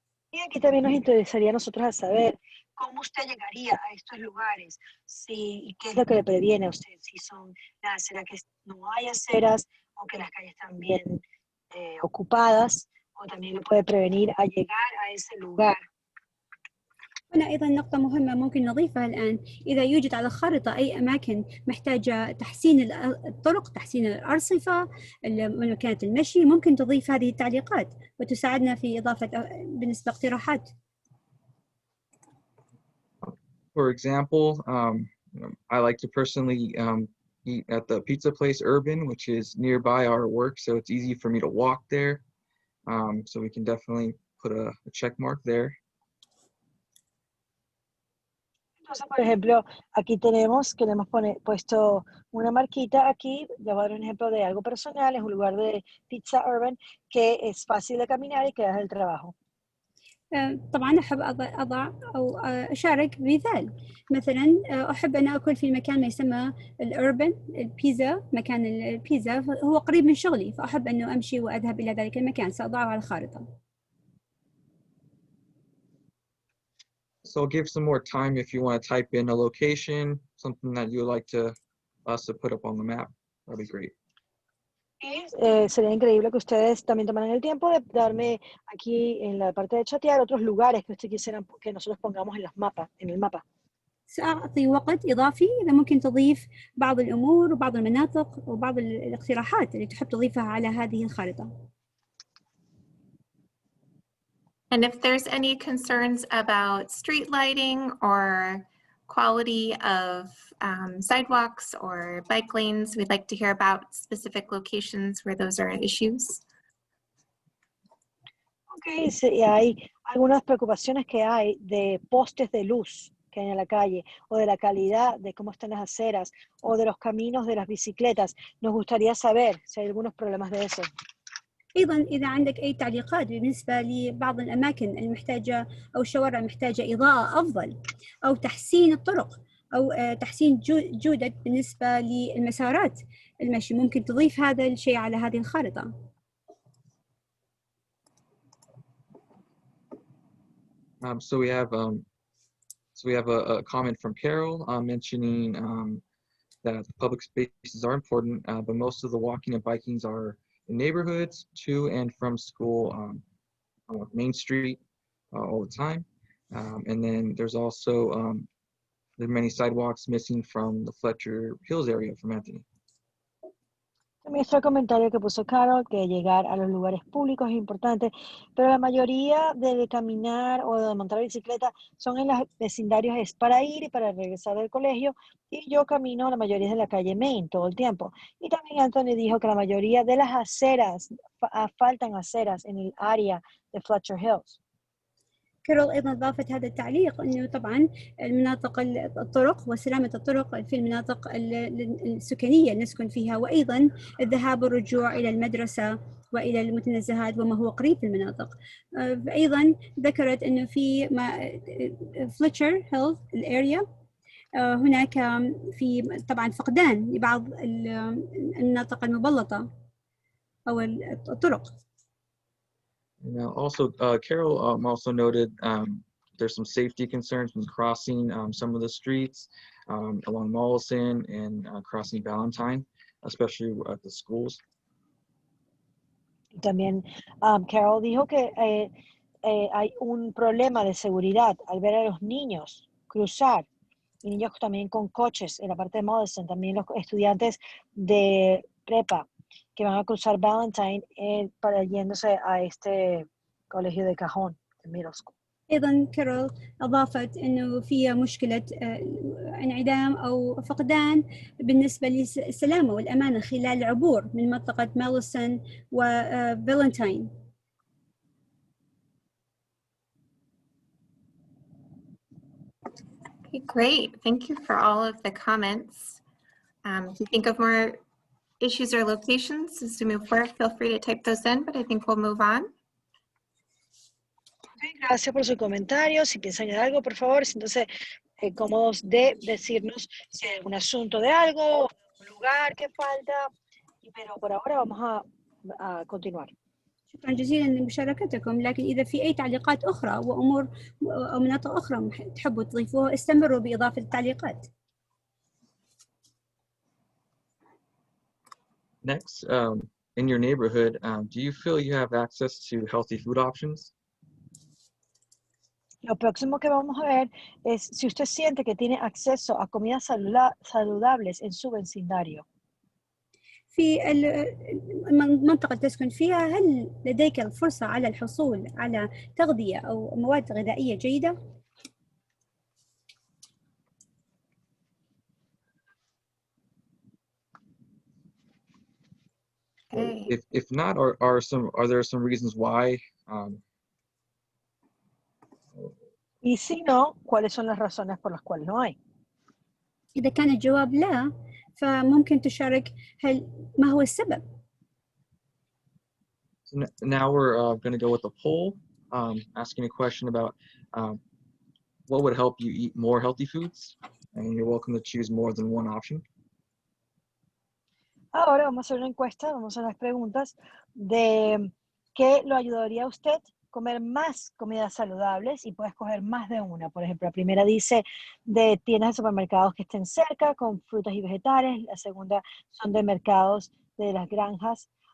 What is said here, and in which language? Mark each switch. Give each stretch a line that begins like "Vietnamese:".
Spanish: Y aquí también nos interesaría a nosotros saber cómo usted llegaría a estos lugares, qué es lo que le previene a usted, si son las aceras que no hay aceras o que las calles están bien ocupadas, o también le puede prevenir a llegar a ese lugar.
Arabic: هنا أيضا نقطة مهمة ممكن نضيفها الآن، إذا يوجد على الخارطة أي أماكن محتاجة تحسين الطرق، تحسين الأرصفة، مكانة المشي، ممكن تضيف هذه التعليقات وتساعدنا في إضافة بالنسبة اقتراحات.
English: For example, I like to personally eat at the pizza place Urban, which is nearby our work, so it's easy for me to walk there. So we can definitely put a check mark there.
Spanish: Entonces, por ejemplo, aquí tenemos que le hemos puesto una marquita aquí. Le voy a dar un ejemplo de algo personal. Es un lugar de Pizza Urban que es fácil de caminar y queda del trabajo.
Arabic: طبعا أحب أضع أو أشارك بمثال، مثلا أحب أن أكل في مكان ما يسمى الأوربن البيزا، مكان البيزا هو قريب من شغلي، فأحب أنه أمشي وأذهب إلى ذلك المكان، سأضعه على الخارطة.
English: So I'll give some more time if you want to type in a location, something that you would like us to put up on the map. That'd be great.
Spanish: Y sería increíble que ustedes también tomaran el tiempo de darme aquí en la parte de chatear otros lugares que ustedes quisieran que nosotros pongamos en los mapas, en el mapa.
Arabic: سأعطي وقت إضافي إذا ممكن تضيف بعض الأمور وبعض المناطق وبعض الاقتراحات اللي تحب تضيفها على هذه الخارطة.
English: And if there's any concerns about street lighting or quality of sidewalks or bike lanes, we'd like to hear about specific locations where those are issues.
Spanish: Ok, si hay algunas preocupaciones que hay de postes de luz que hay en la calle, o de la calidad de cómo están las aceras, o de los caminos de las bicicletas. Nos gustaría saber si hay algunos problemas de eso.
Arabic: أيضا إذا عندك أي تعليقات بالنسبة لبعض الأماكن المحتاجة أو الشوارع المحتاجة إضاءة أفضل أو تحسين الطرق أو تحسين جودة بالنسبة للمسارات المشي، ممكن تضيف هذا الشيء على هذه الخارطة.
English: So we have a comment from Carol mentioning that public spaces are important, but most of the walking and bikings are in neighborhoods to and from school on Main Street all the time. And then there's also there are many sidewalks missing from the Fletcher Hills area from Anthony.
Spanish: También está el comentario que puso Carol, que llegar a los lugares públicos es importante, pero la mayoría de caminar o de montar bicicleta son en los vecindarios, es para ir y para regresar del colegio, y yo camino la mayoría de la calle Main todo el tiempo. Y también Anthony dijo que la mayoría de las aceras, faltan aceras en el área de Fletcher Hills.
Arabic: كارول أيضا أضافت هذا التعليق أنه طبعا المناطق الطرق وسلامة الطرق في المناطق السكنية اللي نسكن فيها، وأيضا الذهاب والرجوع إلى المدرسة وإلى المتنزهات وما هو قريب في المناطق. أيضا ذكرت أنه في فليتشر هيلز الاريا هناك في طبعا فقدان لبعض المناطق المبلطة أو الطرق.
English: Now, also, Carol also noted there's some safety concerns when crossing some of the streets along Mollison and crossing Valentine, especially at the schools.
Spanish: También Carol dijo que hay un problema de seguridad al ver a los niños cruzar, y niños también con coches en la parte de Mollison, también los estudiantes de prepa que van a cruzar Valentine para yéndose a este colegio de Cajon, de
English: middle school.
Arabic: أيضا كارول أضافت أنه في مشكلة انعدام أو فقدان بالنسبة للسلامة والأمانة خلال العبور من منطقة ماليسون وفالنتاين.
English: Okay, great. Thank you for all of the comments. If you think of more issues or locations as we move forward, feel free to type those in, but I think we'll move on.
Spanish: Gracias por su comentario. Si piensan en algo, por favor, siéntanse cómodos de decirnos si hay algún asunto de algo, un lugar que falta, pero por ahora vamos a continuar.
Arabic: شكرا جزيلا لمشاركتكم، لكن إذا في أي تعليقات أخرى وأمور أو مناطق أخرى تحبوا تضيفوها استمروا بإضافة التعليقات.
English: Next, in your neighborhood, do you feel you have access to healthy food options?
Spanish: Lo próximo que vamos a ver es si usted siente que tiene acceso a comidas saludables en su vecindario.
Arabic: في المنطقة اللي تسكن فيها هل لديك الفرصة على الحصول على تغذية أو مواد غذائية جيدة؟
English: If not, are there some reasons why?
Spanish: Y si no, ¿cuáles son las razones por las cuales no hay?
Arabic: إذا كان الجواب لا، فممكن تشارك ما هو السبب.
English: So now we're going to go with a poll, asking a question about what would help you eat more healthy foods, and you're welcome to choose more than one option.
Spanish: Ahora vamos a hacer una encuesta, vamos a hacer las preguntas de qué lo ayudaría a usted comer más comidas saludables, y puedes coger más de una. Por ejemplo, la primera dice de tiendas de supermercados que estén cerca con frutas y vegetales. La segunda son de mercados de las granjas